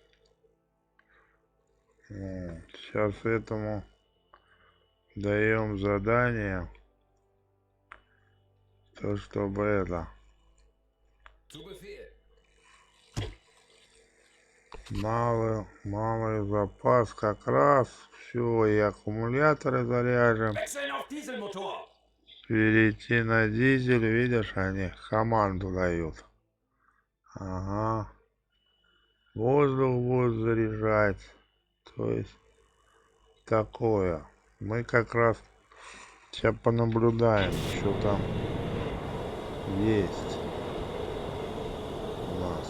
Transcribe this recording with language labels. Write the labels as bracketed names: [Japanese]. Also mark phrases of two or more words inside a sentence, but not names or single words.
[Russian] Сейчас этому даем задание. То, чтобы это... [German] Zu Befehl. [Russian] Малый запас как раз. Все, и аккумуляторы заряжем. [German] Wechseln auf Dieselmotor. [Russian] Перейти на дизель, видишь, они команду дают. Ага. Воздух будет заряжать. То есть такое. Мы как раз сейчас понаблюдаем, что там есть у нас.